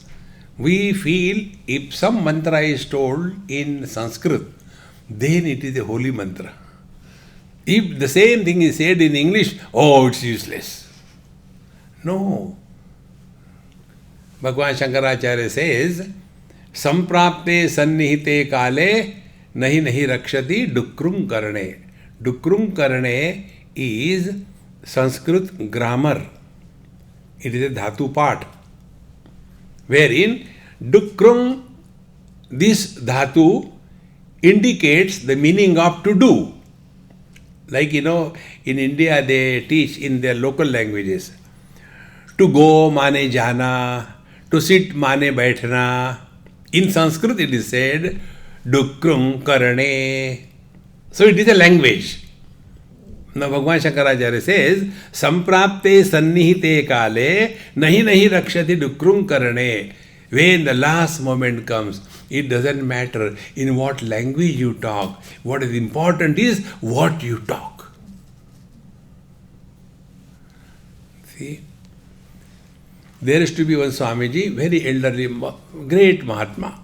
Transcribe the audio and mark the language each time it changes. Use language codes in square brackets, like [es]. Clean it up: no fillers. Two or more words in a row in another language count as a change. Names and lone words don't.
[en] We feel if some mantra is told in Sanskrit, then it is a holy mantra. If the same thing is said in English, oh, it's useless. No. Bhagavan Shankaracharya says, [sa] सम्प्राप्ते सन्निहिते काले नहि नहि रक्षति डुकृञ् करणे. डुकृञ् करणे [en] is Sanskrit grammar. It is a dhatu part, wherein dukrum, this dhatu indicates the meaning of to do. Like, in India they teach in their local languages. To go [hi] माने जाना, [en] to sit [hi] माने बैठना. [en] In Sanskrit it is said, [sa] डुकृञ् करणे. [en] So it is a language. Now Bhagavan Shankaracharya says, [sa] सम्प्राप्ते सन्निहिते काले नहि नहि रक्षति डुकृञ् करणे. [en] When the last moment comes, it doesn't matter in what language you talk. What is important is what you talk. See? There used to be one Swamiji, very elderly, great Mahatma.